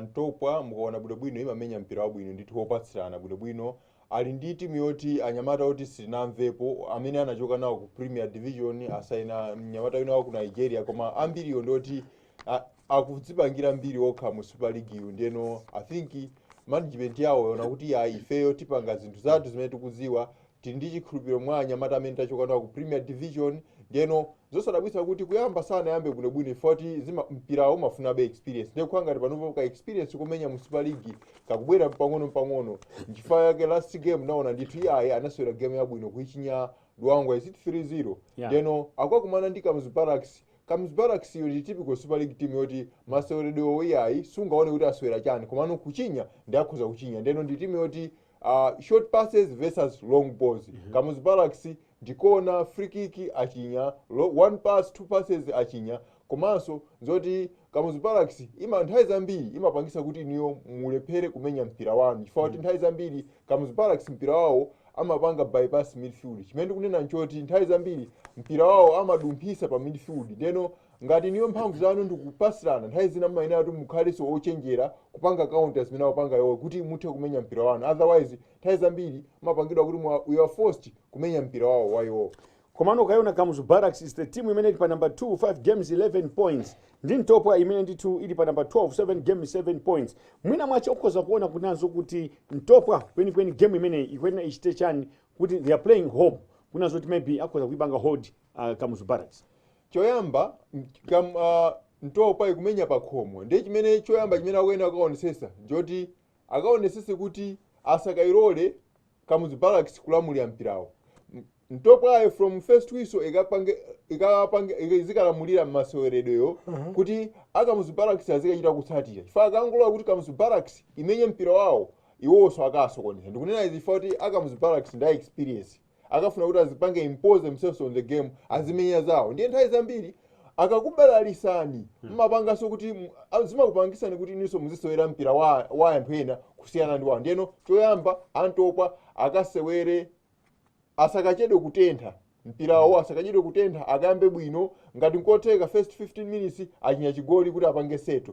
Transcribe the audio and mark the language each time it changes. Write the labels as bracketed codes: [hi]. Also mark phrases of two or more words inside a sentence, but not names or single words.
[ny] Ntopwa mukaona bwinobwino imamenya mpira wabwino ndithu wopatsirana bwinobwino. Ali ndi timu yoti anyamata oti sitinamvepo amene anachoka nawo ku Premier Division asaina mnyamata wina wa ku Nigeria, koma ambiri ndoti akudzipangira mbiri okha mu Super League iyo. Ndeno [en] I think management [ny] yawo yona kuti ifeyo tipanga zinthu zathu zimene tikuziwa tili ndi chikhulupiriro mwa anyamata amene tachoka nawo ku Premier Division. Ndeno zosadabwitsa kuti kuyamba sana yambe bwinobwino foti mpira umafuna experience. Ndiye kuhanga ngati panopo ka experience kumenya mu Super League kakubwera pang'ono. Nchifukwa yake [en] last game [ny] naona ndithu iye anasewera game yabwino kuichinya Duangwa 3-0. Ndeno akwakumana ndi Kamuzu Barracks. Kamuzu Barracks yo ndi [en] typical Super League team [ny] yoti maseweredwe oyayi sungaone kuti asewera chani komanso kuchinya ndi akhoza kuchinya. Ndeno ndi team yoti [en] short passes versus long balls. [ny] Kamuzu Barracks ndikona [en] free kick [ny] achinya, [en] one pass two passes [ny] achinya, komanso zoti Kamuzu Barracks nthawi zambiri imapangisa kuti niyo mulephere kumenya mpira wanu. Chifukwa kuti nthawi zambiri Kamuzu Barracks mpira wawo amapanga [en] bypass midfield, [ny] chimene kunena nchoti nthawi zambiri mpira wawo amadumphisa pa midfield. Ndeno ngati niyo mphamvu zanu ndikupasirana nthawi zina mmayenera kuti mukhaleso ochenjera kupanga counters zimene wapanga iwo kuti muthe kumenya mpira wanu, otherwise nthawi zambiri mapangidwa kuti [en] you are forced [ny] kumenya mpira wawo wa iwo. komano kayona Kamuzu Barracks [en] is the team [ny] imene ili pa number 2 [en] 5 games 11 points [ny] ndi Ntopwa imene ndithu ili pa number 12 [en] 7 games 7 points. [ny] Mwina mwache ukhoza kuona kunazo kuti Ntopwa kweni game imene ikwena ichite chani kuti [en] they are playing home [ny] kunazo kuti maybe akhoza kuibanga hold Kamuzu Barracks. Choyamba Ntopwa ikumenya pa khomo ndi chimene choyamba chimene akuyenda akaonesesa njoti akaonesese kuti asakairole Kamuzu Barracks kulamulira mpirawo. Ntopwa [en] from first whistle [ny] izikalamulira m'maseweredweyo kuti Kamuzu Barracks azikachita kutsatira chifukwa akangola kuti Kamuzu Barracks imenye mpira wawo iwonso akasokoneza. Ndikunena izi kuti Kamuzu Barracks ndi experience akafuna kuti azipange [en] impose themselves on the game [ny] azimenya zawo ndiye nthawi zambiri akakubalalisani mmapanganso kuti zimakupangisani kuti inunso muzisewera mpira wa anthu ena kusiyana ndi wawo. Ndiyeno choyamba Ntopwa akasewere asakachedwe kutentha mpirawo asakachedwe kutentha akayambe bwino ngati nkotheka [en] first 15 minutes [ny] achinya chigoli kuti apange seto.